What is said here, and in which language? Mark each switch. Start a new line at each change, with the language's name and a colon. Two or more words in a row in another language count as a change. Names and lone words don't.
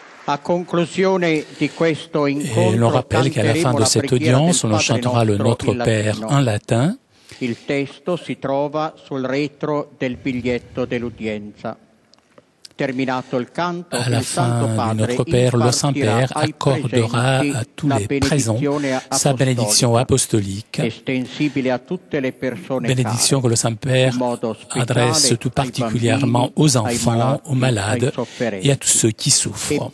French: Et l'on rappelle qu'à la fin de cette audience, on chantera le Notre Père en latin.
Italian: Il testo si trova sul retro del biglietto dell'udienza.
French: À la fin du Notre Père, le Saint-Père accordera à tous les présents sa bénédiction apostolique, bénédiction que le Saint-Père adresse tout particulièrement aux enfants, aux malades et à tous ceux qui souffrent.